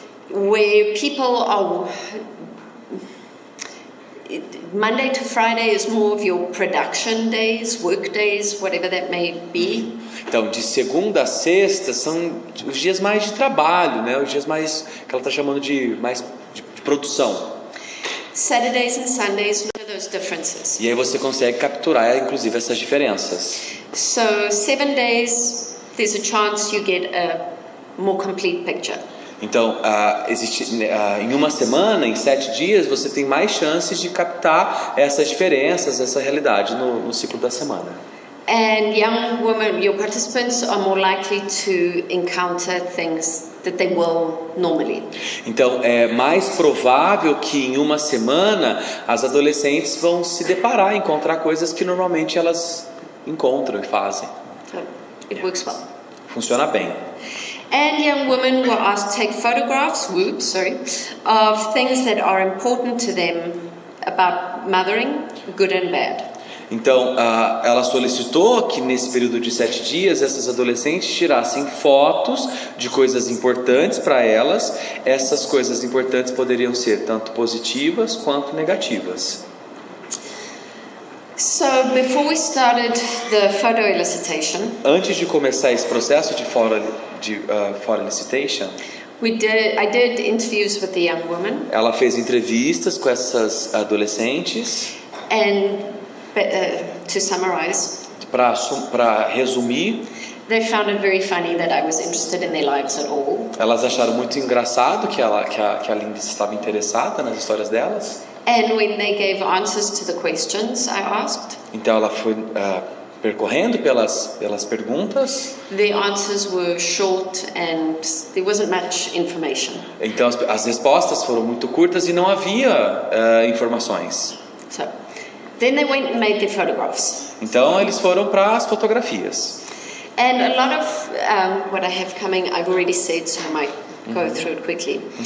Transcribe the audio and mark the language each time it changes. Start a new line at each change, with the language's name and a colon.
English: Where people are Monday to Friday is more of your production days, work days, whatever that may be.
Portuguese: Então, de segunda a sexta são os dias mais de trabalho, né? Os dias mais que ela está chamando de produção.
English: Saturdays and Sundays, look at those differences.
Portuguese: E aí você consegue capturar, inclusive, essas diferenças.
English: So 7 days, there's a chance you get a more complete picture.
Portuguese: Então, em uma semana, em 7 dias, você tem mais chances de captar essas diferenças, essa realidade no ciclo da semana.
English: And young women, your participants are more likely to encounter things that they will normally.
Portuguese: Então, é mais provável que em uma semana as adolescentes vão se deparar, encontrar coisas que normalmente elas encontram e fazem.
English: So, it works well.
Portuguese: Funciona bem.
English: And young women were asked to take photographs, of things that are important to them about mothering, good and bad.
Portuguese: Então, ela solicitou que nesse período de 7 dias essas adolescentes tirassem fotos de coisas importantes para elas. Essas coisas importantes poderiam ser tanto positivas quanto negativas.
English: So, before we started the photo elicitation,
Portuguese: antes de começar esse processo de photo elicitation,
English: I did interviews with the young women.
Portuguese: Ela fez entrevistas com essas adolescentes.
English: And to summarize,
Portuguese: para resumir,
English: they found it very funny that I was interested in their lives at all.
Portuguese: Elas acharam muito engraçado que a Linda estava interessada nas histórias delas.
English: And when they gave answers to the questions I asked,
Portuguese: então ela foi percorrendo pelas perguntas.
English: The answers were short and there wasn't much information.
Portuguese: Então as respostas foram muito curtas e não havia informações.
English: So, then they went and made their photographs.
Portuguese: Então eles foram para as fotografias.
English: And a lot of what I have coming I've already said, so I might go through it quickly.